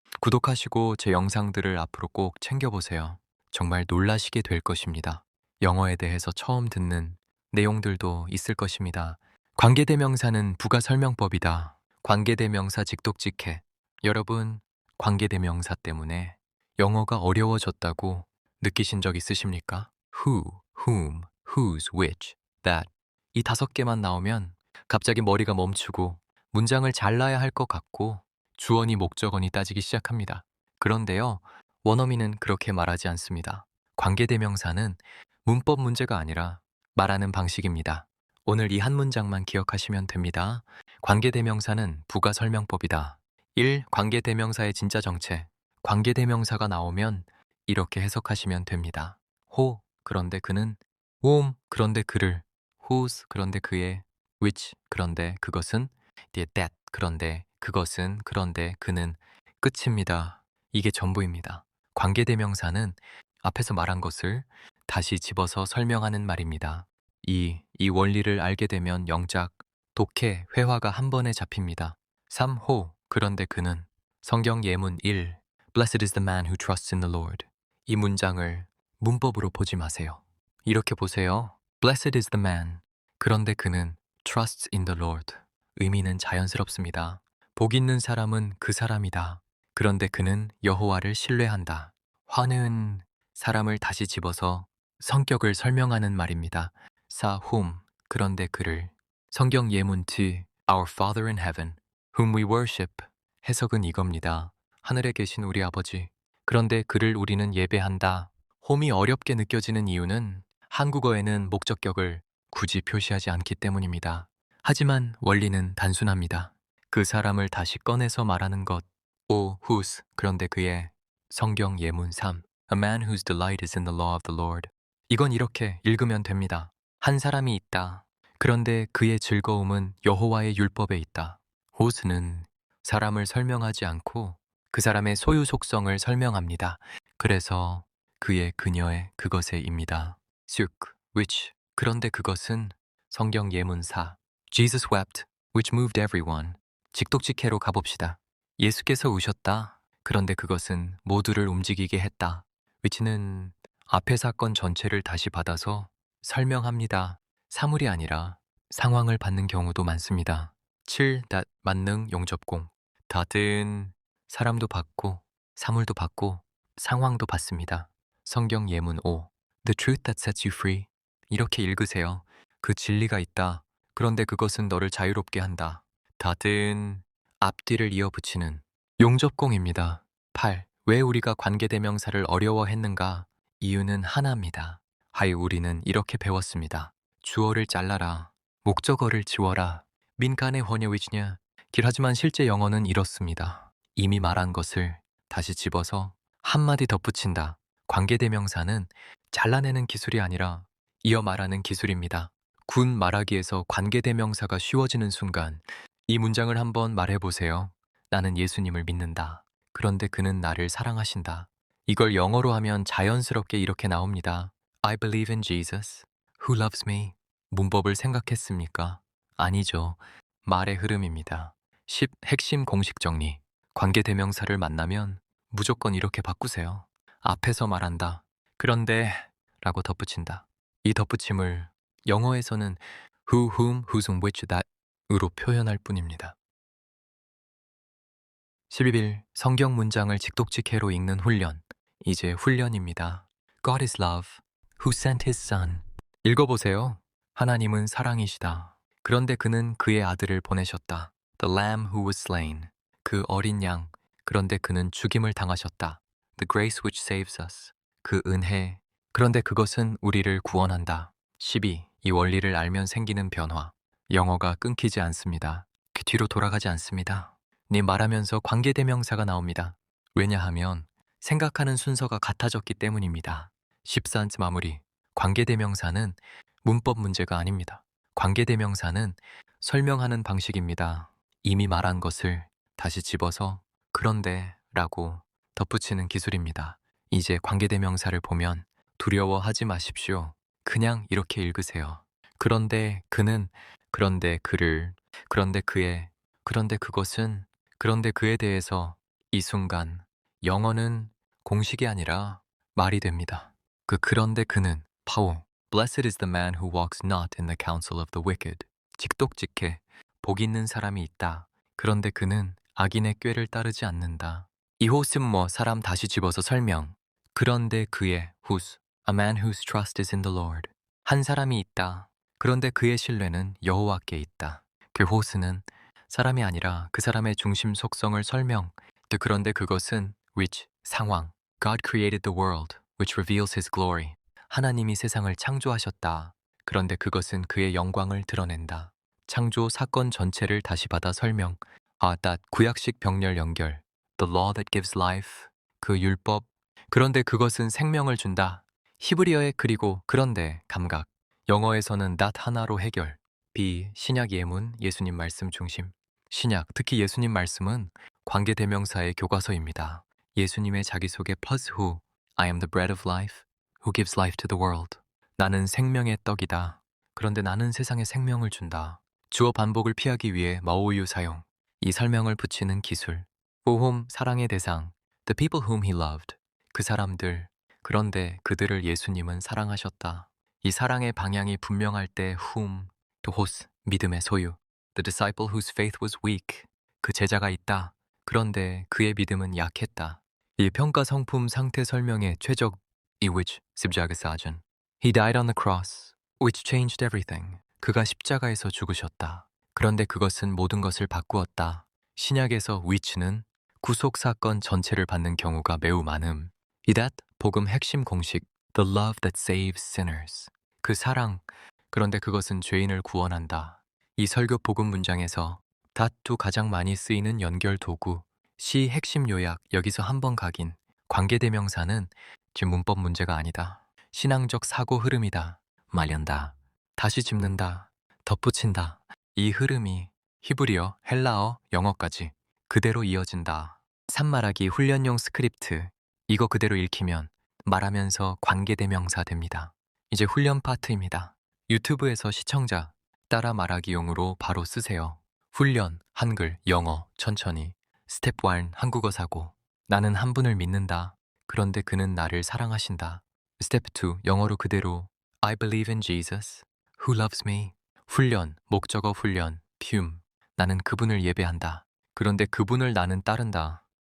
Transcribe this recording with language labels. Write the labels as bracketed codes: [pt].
[ko] 구독하시고 제 영상들을 앞으로 꼭 챙겨보세요. 정말 놀라시게 될 것입니다. 영어에 대해서 처음 듣는 내용들도 있을 것입니다. 관계대명사는 부가설명법이다. 관계대명사 직독직해. 여러분, 관계대명사 때문에 영어가 어려워졌다고 느끼신 적 있으십니까? [en] Who, whom, whose, which, that. [ko] 이 5개만 나오면 갑자기 머리가 멈추고 문장을 잘라야 할 것 같고 주어니 목적어니 따지기 시작합니다. 그런데요, 원어민은 그렇게 말하지 않습니다. 관계대명사는 문법 문제가 아니라 말하는 방식입니다. 오늘 이 한 문장만 기억하시면 됩니다. 관계대명사는 부가설명법이다. 1. 관계대명사의 진짜 정체. 관계대명사가 나오면 이렇게 해석하시면 됩니다. 그런데 그는, whom, 그런데 그를, whose, 그런데 그의, which, 그런데 그것은, that, 그런데 그것은, 그런데 그는, 끝입니다. 이게 전부입니다. 관계대명사는 앞에서 말한 것을 다시 집어서 설명하는 말입니다. 이 원리를 알게 되면 영작, 독해, 회화가 한 번에 잡힙니다. 3호, 그런데 그는, 성경 예문 1, [en] Blessed is the man who trusts in the Lord. [ko] 이 문장을 문법으로 보지 마세요. 이렇게 보세요. [en] Blessed is the man. [ko] 그런데 그는 [en] trusts in the Lord. [ko] 의미는 자연스럽습니다. 복 있는 사람은 그 사람이다. 그런데 그는 여호와를 신뢰한다. 화는 사람을 다시 집어서 성격을 설명하는 말입니다. whom, 그런데 그를. 성경 예문 2, [en] Our Father in heaven, whom we worship. [ko] 해석은 이겁니다. 하늘에 계신 우리 아버지. 그런데 그를 우리는 예배한다. 홈이 어렵게 느껴지는 이유는 한국어에는 목적격을 굳이 표시하지 않기 때문입니다. 하지만 원리는 단순합니다. 그 사람을 다시 꺼내서 말하는 것. whose, 그런데 그의. [en] 성경 예문 3, A man whose delight is in the law of the Lord. [ko] 이건 이렇게 읽으면 됩니다. 한 사람이 있다. 그런데 그의 즐거움은 여호와의 율법에 있다. whose는 사람을 설명하지 않고 그 사람의 소유 속성을 설명합니다. 그래서 그의 그녀의 그것에입니다. [en] which, [ko] 그런데 그것은 성경 예문 4, [en] Jesus wept, which moved everyone. [ko] 직독직해로 가봅시다. 예수께서 우셨다. 그런데 그것은 모두를 움직이게 했다. which는 앞의 사건 전체를 다시 받아서 설명합니다. 사물이 아니라 상황을 받는 경우도 많습니다. 7. 만능 용접공. 닷은 사람도 받고 사물도 받고 상황도 받습니다. 성경 예문 5, [en] The truth that sets you free. [ko] 이렇게 읽으세요. 그 진리가 있다. 그런데 그것은 너를 자유롭게 한다. 닷은 앞뒤를 이어붙이는 용접공입니다. 8. 왜 우리가 관계대명사를 어려워했는가? 이유는 하나입니다. 우리는 이렇게 배웠습니다. 주어를 잘라라. 목적어를 지워라. 민간의 헌여위치냐? 하지만 실제 영어는 이렇습니다. 이미 말한 것을 다시 집어서 한마디 덧붙인다. 관계대명사는 잘라내는 기술이 아니라 이어 말하는 기술입니다. 군 말하기에서 관계대명사가 쉬워지는 순간 이 문장을 한번 말해보세요. 나는 예수님을 믿는다. 그런데 그는 나를 사랑하신다. 이걸 영어로 하면 자연스럽게 이렇게 나옵니다. [en] I believe in Jesus, who loves me. [ko] 문법을 생각했습니까? 아니죠. 말의 흐름입니다. 10. 핵심 공식 정리. 관계대명사를 만나면 무조건 이렇게 바꾸세요. 앞에서 말한다. 그런데 라고 덧붙인다. 이 덧붙임을 영어에서는 who, whom, whose, which, that 으로 표현할 뿐입니다. 11. 성경 문장을 직독직해로 읽는 훈련. 이제 훈련입니다. [en] God is love, who sent his son. [ko] 읽어보세요. 하나님은 사랑이시다. 그런데 그는 그의 아들을 보내셨다. [en] The lamb who was slain. [ko] 그 어린 양. 그런데 그는 죽임을 당하셨다. [en] The grace which saves us. [ko] 그 은혜. 그런데 그것은 우리를 구원한다. 12. 이 원리를 알면 생기는 변화. 영어가 끊기지 않습니다. 그 뒤로 돌아가지 않습니다. 네 말하면서 관계대명사가 나옵니다. 왜냐하면 생각하는 순서가 같아졌기 때문입니다. 14째 마무리. 관계대명사는 문법 문제가 아닙니다. 관계대명사는 설명하는 방식입니다. 이미 말한 것을 다시 집어서 그런데 라고 덧붙이는 기술입니다. 이제 관계대명사를 보면 두려워하지 마십시오. 그냥 이렇게 읽으세요. 그런데 그는, 그런데 그를, 그런데 그의, 그런데 그것은, 그런데 그에 대해서 이 순간 영어는 공식이 아니라 말이 됩니다. 그런데 그는 파워. [en] Blessed is the man who walks not in the counsel of the wicked. [ko] 직독직해 복 있는 사람이 있다. 그런데 그는 악인의 꾀를 따르지 않는다. 이 호스는 뭐 사람 다시 집어서 설명. 그런데 그의 [en] whose a man whose trust is in the Lord. [ko] 한 사람이 있다. 그런데 그의 신뢰는 여호와께 있다. 그 호스는 사람이 아니라 그 사람의 중심 속성을 설명. 그런데 그것은 which 상황. [en] God created the world, which reveals his glory. [ko] 하나님이 세상을 창조하셨다. 그런데 그것은 그의 영광을 드러낸다. 창조 사건 전체를 다시 받아 설명. 구약식 병렬 연결. [en] The law that gives life. [ko] 그 율법. 그런데 그것은 생명을 준다. 히브리어의 그리고 그런데 감각. 영어에서는 that 하나로 해결. 신약 예문 예수님 말씀 중심. 신약, 특히 예수님 말씀은 관계대명사의 교과서입니다. 예수님의 자기소개 plus who. [en] I am the bread of life. Who gives life to the world. [ko] 나는 생명의 떡이다. 그런데 나는 세상에 생명을 준다. 주어 반복을 피하기 위해 마오유 사용. 이 설명을 붙이는 기술. whom 사랑의 대상. [en] The people whom he loved. [ko] 그 사람들. 그런데 그들을 예수님은 사랑하셨다. 이 사랑의 방향이 분명할 때 whom, to whose, 믿음의 소유. [en] The disciple whose faith was weak. [ko] 그 제자가 있다. 그런데 그의 믿음은 약했다. 이 평가 성품 상태 설명의 최적 이 which 십자가 사전. [en] He died on the cross, which changed everything. [ko] 그가 십자가에서 죽으셨다. 그런데 그것은 모든 것을 바꾸었다. 신약에서 which는 구속 사건 전체를 받는 경우가 매우 많음. [en] 이 that [ko] 복음 핵심 공식 [en] The love that saves sinners. [ko] 그 사랑. 그런데 그것은 죄인을 구원한다. 이 설교 복음 문장에서 that도 가장 많이 쓰이는 연결 도구. 시 핵심 요약 여기서 한번 각인. 관계대명사는 지금 문법 문제가 아니다. 신앙적 사고 흐름이다. 말련다. 다시 짚는다. 덧붙인다. 이 흐름이 히브리어, 헬라어, 영어까지 그대로 이어진다. 산말하기 훈련용 스크립트. 이거 그대로 읽히면 말하면서 관계대명사 됩니다. 이제 훈련 파트입니다. 유튜브에서 시청자 따라 말하기용으로 바로 쓰세요. 훈련, 한글, 영어, 천천히. 스텝 1, 한국어 사고. 나는 한 분을 믿는다. 그런데 그는 나를 사랑하신다. 스텝 2, 영어로 그대로. [en] I believe in Jesus, who loves me. [ko] 훈련, 목적어 훈련, 나는 그분을 예배한다. 그런데 그분을 나는 따른다.